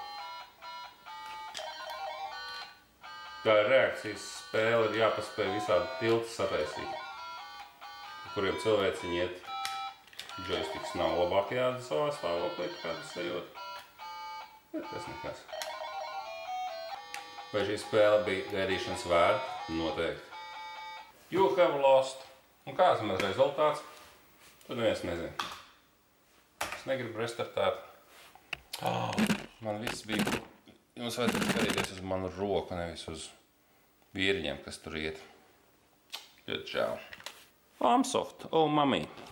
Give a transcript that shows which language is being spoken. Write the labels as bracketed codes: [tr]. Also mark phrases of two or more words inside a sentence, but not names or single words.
[lv] Tā ir reakcijas spēle, ir jāpaspēj visādi tilti sataisīt, kuriem cilvēciņi iet. Joystiks nav labākajā savā stāvoklī, kāda sajūta. Bet tas nekas. Vai šī spēle bija gaidīšanas vērta? Noteikti. [en] You have lost. [lv] Un kāds maz rezultāts? Tad neviens nezina. Es negribu restartēt. Man viss bija... Jums vajadzētu skatīties uz manu roku, nevis uz vīriņiem, kas tur iet. Ļoti žēl. Amsoft, oh mami.